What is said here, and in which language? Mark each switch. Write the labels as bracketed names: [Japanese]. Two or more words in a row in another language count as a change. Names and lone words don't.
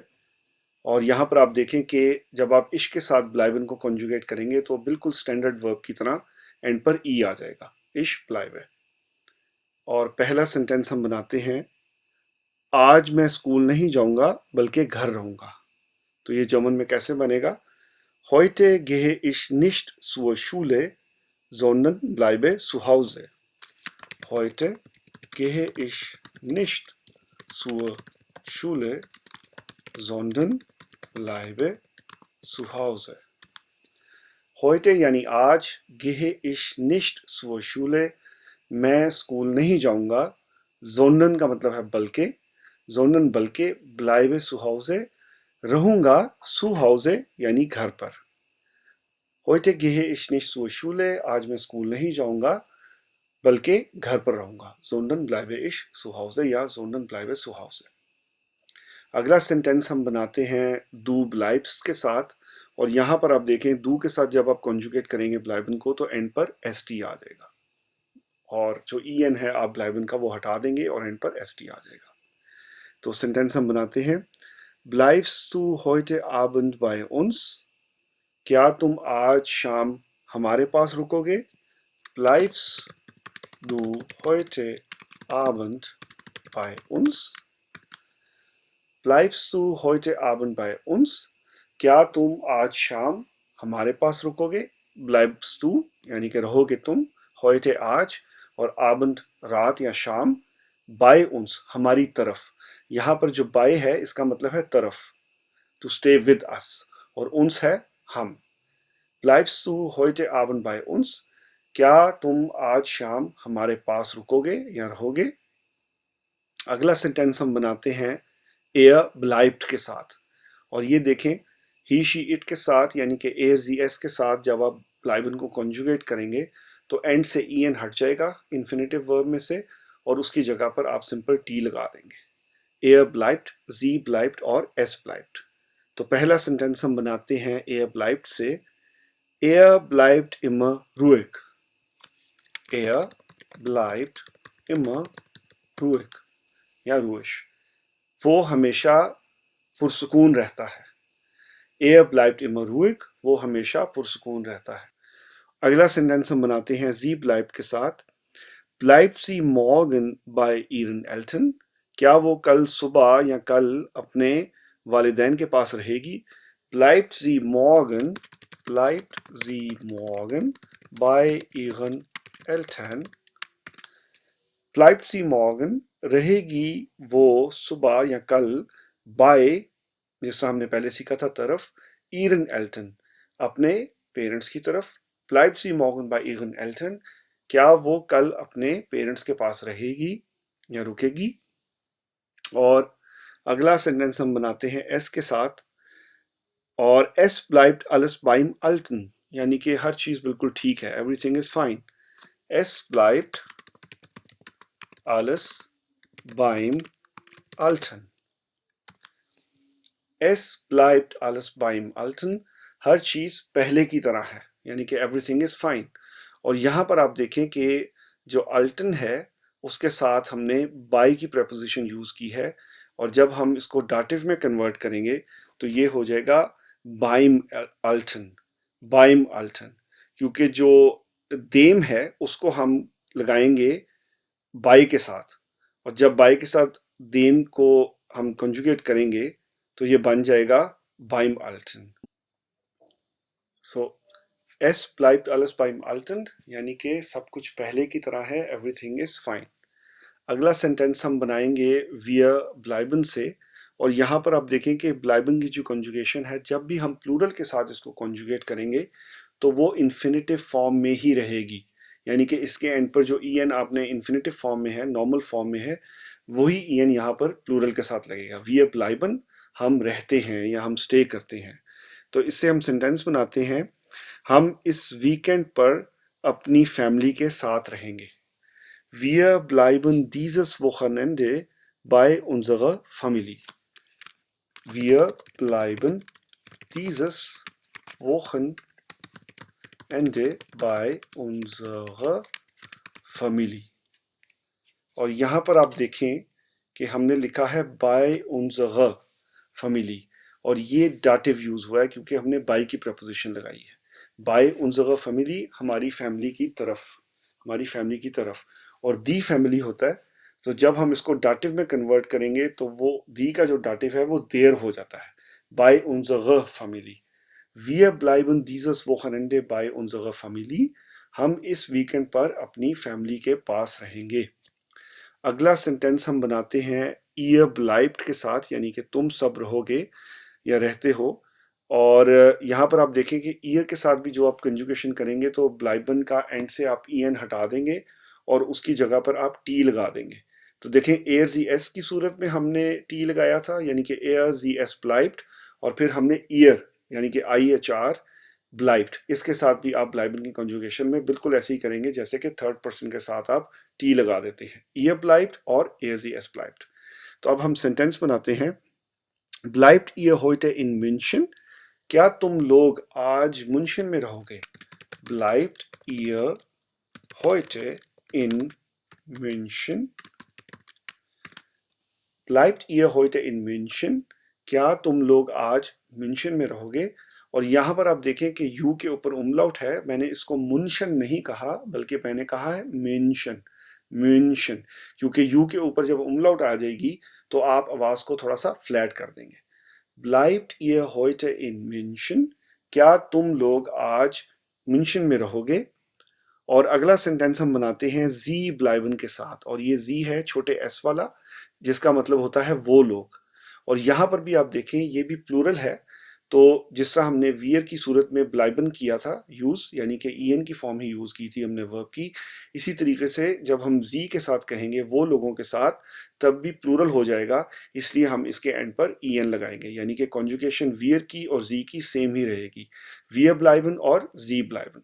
[Hindi] और यहाँ पर आप देखें कि जब आप इश के साथ ब्लाइबन को कॉन्जुगेट करेंगे तो बिल्कुल [English] standard verb [Hindi] की तरह एंड पर ई आ जाएगा, [German] ich bleibe. [Hindi] और पहला सेंटेंस हम बनाते हैं आज मैं स्कूल नहीं जाऊंगा बल्कि घर रहूंगा। तो ये जर्मन में कैसे बनेगा? [German] Heute gehe ich nicht zur Schule, sondern bleibe zu Hause. Heute gehe ich nicht zur Schule, sondern bleibe zu Hause. [Hindi] Heute यानी आज, [German] gehe ich nicht zur Schule, [Hindi] मैं स्कूल नहीं जाऊंगा, sondern का मतलब है बल्कि, sondern बल्कि, [German] bleibe zu Hause, [Hindi] रहूंगा [German] zu Hause [Hindi] यानी घर पर। [German] Heute gehe ich nicht zur Schule, [Hindi] आज मैं स्कूल नहीं जाऊंगा बल्कि घर पर रहूंगा, [German] sondern bleibe ich zu Hause या sondern bleibe zu Hause। [Hindi] अगला सेंटेंस हम बनाते हैं [German] du bleibst [Hindi] के साथ। और यहाँ पर आप देखें du के साथ जब आप कॉन्जुगेट करेंगे ब्लाइबन को तो एंड पर st आ जाएगा, और जो en है आप ब्लाइबन का वो हटा देंगे और एंड पर st आ जाएगा। तो सेंटेंस हम बनाते हैं [German] bleibst du heute Abend bei uns, [Hindi] क्या तुम आज शाम हमारे पास रुकोगे? [German] bleibst du heute Abend bei uns, bleibst du heute Abend bei uns, [Hindi] क्या तुम आज शाम हमारे पास रुकोगे? [German] bleibst du [Hindi] यानी कि रहोगे तुम, heute आज, और Abend रात या शाम, [German] by uns [Hindi] हमारी तरफ। यहाँ पर जो by है इसका मतलब है तरफ, [English] to stay with us, [Hindi] और uns है हम। [German] bleibst du heute Abend bei uns, [Hindi] क्या तुम आज शाम हमारे पास रुकोगे या रहोगे? अगला सेंटेंस हम बनाते हैं [German] er bleibt [Hindi] के साथ। और ये देखें [English] he she it [Hindi] के साथ यानी कि [German] er sie es [Hindi] के साथ जब आप ब्लाइबन को कॉन्जुगेट करेंगे तो एंड से en हट जाएगा [English] infinitive verb [Hindi] में से, और उसकी जगह पर आप [English] simple T [Hindi] लगा देंगे। [German] er bleibt, sie bleibt और es bleibt। [Hindi] तो पहला सेंटेंस हम बनाते हैं [German] er bleibt से, er bleibt immer ruhig, er bleibt immer ruhig या ruhig, [Hindi] वो हमेशा पुरसुकून रहता है। [German] Er bleibt immer ruhig, [Hindi] वो हमेशा पुरसुकून रहता है। अगला सेंटेंस हम बनाते हैं [German] sie bleibt [Hindi] के साथ, [German] bleibt sie morgen bei ihren Eltern, [Hindi] क्या वो कल सुबह या कल अपने वालिदैन के पास रहेगी? [German] bleibt sie morgen bei ihren Eltern, bleibt sie morgen [Hindi] रहेगी वो सुबह या कल, by जिस तरह हमने पहले सीखा था तरफ, [German] ihren Eltern [Hindi] अपने पेरेंट्स की तरफ, [German] bleibt sie morgen bei ihren Eltern, [Hindi] क्या वो कल अपने पेरेंट्स के पास रहेगी या रुकेगी? और अगला सेंटेंस हम बनाते हैं s के साथ, और [German] es bleibt alles beim Alten [Hindi] यानी कि हर चीज बिल्कुल ठीक है, [English] everything is fine। [German] es bleibt alles beim Alten, es bleibt alles beim Alten, [Hindi] हर चीज पहले की तरह है यानी कि [English] everything is fine। [Hindi] और यहाँ पर आप देखें कि जो अल्टन है उसके साथ हमने by की preposition यूज की है, और जब हम इसको डाटिव में कन्वर्ट करेंगे तो ये हो जाएगा [German] beim Alten, beim Alten, [Hindi] क्योंकि जो देम है उसको हम लगाएंगे by के साथ, और जब by के साथ देम को हम कंजुगेट करेंगे तो ये बन जाएगा [German] beim Alten। [Hindi] सो [German] es bleibt alles beim Alten [Hindi] यानी कि सब कुछ पहले की तरह है, [English] everything is fine। [Hindi] अगला सेंटेंस हम बनाएंगे [German] wir bleiben [Hindi] से। और यहाँ पर आप देखें कि bleiben की जो कंजुगेशन है, जब भी हम प्लूरल के साथ इसको कंजुगेट करेंगे तो वो [English] infinitive form [Hindi] में ही रहेगी, यानी कि इसके एंड पर जो en आपने इन्फिनेटिव फॉर्म में है, [English] normal form [Hindi] में है, वही en यहाँ पर प्लूरल के साथ लगेगा। [German] wir bleiben, [Hindi] हम रहते हैं या हम स्टे करते हैं। तो इससे हम सेंटेंस बनाते हैं, हम इस वीकेंड पर अपनी फैमिली के साथ रहेंगे। [German] Wir bleiben dieses Wochenende bei unserer Familie. Wir bleiben dieses Wochenende bei unserer Familie. [Hindi] और यहाँ पर आप देखें कि हमने लिखा है [German] by unserer Familie, [Hindi] और ये डाटिव यूज हुआ है क्योंकि हमने by की प्रपोजिशन लगाई है। [German] by unserer Familie, [Hindi] हमारी फैमिली की तरफ, हमारी फैमिली की तरफ, और [German] die Familie [Hindi] होता है। तो जब हम इसको डाटिव में कन्वर्ट करेंगे तो वो दी का जो डाटिव है वो देर हो जाता है। [German] by unserer Familie. Wir bleiben dieses Wochenende bei unserer Familie. [Hindi] हम इस वीकेंड पर अपनी फैमिली के पास रहेंगे। अगला सेंटेंस हम बनाते हैं [German] ihr bleibt [Hindi] के साथ, यानी कि तुम सब रहोगे या रहते हो। और यहाँ पर आप देखें कि ईयर के साथ भी जो आप कंजुगेशन करेंगे तो ब्लाइबन का एंड से आप en हटा देंगे और उसकी जगह पर आप टी लगा देंगे। तो देखें [German] er sie es [Hindi] की सूरत में हमने टी लगाया था, यानी कि [German] er sie es bleibt, [Hindi] और फिर हमने ईयर यानी कि [German] I H R bleibt, [Hindi] इसके साथ भी आप ब्लाइबन की कंजुगेशन में बिल्कुल ऐसे ही करेंगे जैसे कि [English] third person [Hindi] के साथ आप टी लगा देते हैं, [German] ihr bleibt [Hindi] और [German] er sie es bleibt. [Hindi] तो अब हम सेंटेंस बनाते हैं, [German] bleibt ihr heute in München, [Hindi] क्या तुम लोग आज मुंशन में रहोगे। [German] Bleibt ihr heute in München? Bleibt ihr heute in München? [Hindi] क्या तुम लोग आज म्यूनशन में रहोगे। और यहाँ पर आप देखें कि यू के ऊपर उमलाउट है, मैंने इसको मुंशन नहीं कहा बल्कि मैंने कहा है म्यूनशन, म्यूनशन, क्योंकि यू के ऊपर जब उमलाउट आ जाएगी तो आप आवाज को थोड़ा सा फ्लैट कर देंगे। [German] Bleibt ihr heute in München? [Hindi] क्या तुम लोग आज म्यूनशन में रहोगे। और अगला सेंटेंस हम बनाते हैं [German] sie bleiben [Hindi] के साथ, और ये जी है छोटे एस वाला, जिसका मतलब होता है वो लोग। और यहाँ पर भी आप देखें ये भी प्लूरल है, तो जिस तरह हमने वियर की सूरत में ब्लाइबन किया था यूज, यानी कि ईएन की फॉर्म ही यूज की थी हमने वर्ब की, इसी तरीके से जब हम जी के साथ कहेंगे वो लोगों के साथ तब भी प्लूरल हो जाएगा, इसलिए हम इसके एंड पर ईएन लगाएंगे, यानी कि कॉन्जुगेशन वियर की और जी की सेम ही रहेगी, [German] wir bleiben [Hindi] और [German] sie bleiben.